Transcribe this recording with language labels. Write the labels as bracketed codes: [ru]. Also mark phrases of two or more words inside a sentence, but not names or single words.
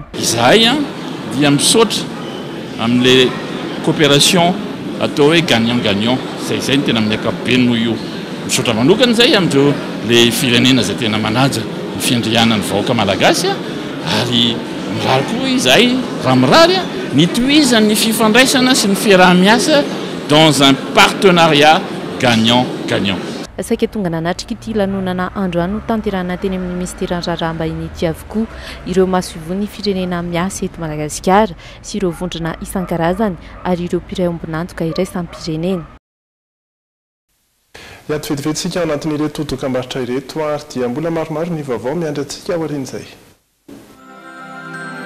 [mg] Izahay dia misaotra amin'ilay coopération atao hoe [fr] gagnant-gagnant [mg] izay ny tena amin'ny ankapobeny noho io. Misaotra manokana izay amin'ireo le firenena izay tena manaja ny fiandrianany vahoaka malagasy ary mirary koa izahay raha mirary ny tohizan'ny fifandraisana sy ny fiaraha-miasa [fr] dans un partenariat gagnant-gagnant. [mg] Saika tonga nanatrika ity lanonana androany no tanterahana teny amin'ny ministeran'ny raharaham-bahiny ity avokoa ireo masoivony firenena miasa eto Madagasikara sy ireo vondrona isan-karazany ary ireo mpiray ombinantoka iraisam-pirenena. Iato vetivetsika ao anatin'ireto dokam-barotra ireto ary dia mbola maromaro ny vaovao miandry antsika ao aorian'izay.